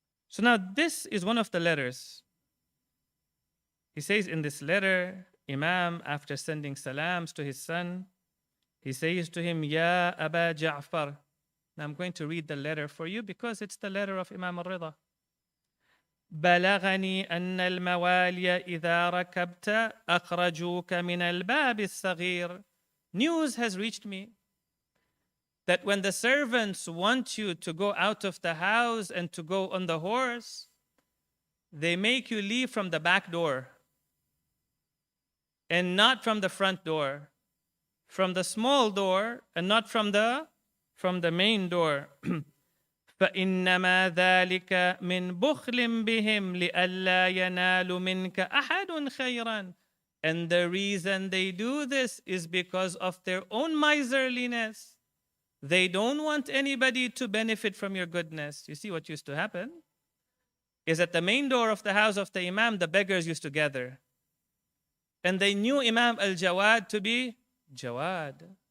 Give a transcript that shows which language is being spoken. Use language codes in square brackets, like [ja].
[en] So now this is one of the letters. He says in this letter, Imam, after sending salams to his son, he says to him, Ya Aba Ja'far. Now I'm going to read the letter for you because it's the letter of Imam Al-Rida. [ar] بلغني أن الموالي إذا ركبت أخرجوك من الباب الصغير. [en] News has reached me that when the servants want you to go out of the house and to go on the horse, they make you leave from the back door and not from the front door, from the small door and not from the main door. [ar] فإنما ذلك من بخل بهم لئلا ينال منك أحد خيرا. [en] And the reason they do this is because of their own miserliness. They don't want anybody to benefit from your goodness. You see what used to happen is at the main door of the house of the Imam, the beggars used to gather. And they knew Imam Al-Jawad to be Jawad.